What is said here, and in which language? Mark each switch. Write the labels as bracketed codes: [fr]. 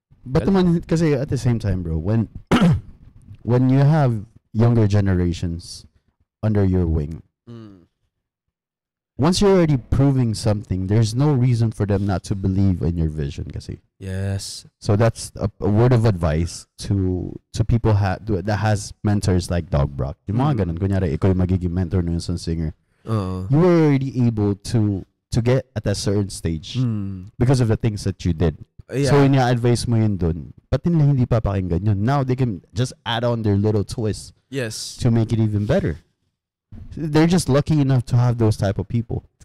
[en] But naman, kasi at the same time, bro, when when you have younger generations under your wing, once you're already proving something, there's no reason for them not to believe in your vision kasi. Yes. So that's a word of advice to people that has mentors like Dog Brock. [tl] Yung mga ganun, kunyari, ikaw yung magiging mentor ng isang singer. [en] You were already able to get at a certain stage because of the things that you did. [tl] So ina-advise mo yun dun. Pati nila hindi papakinggan yun. [en] Now they can just add on their little twist. Yes. To make it even better. They're just lucky enough to have those type of people.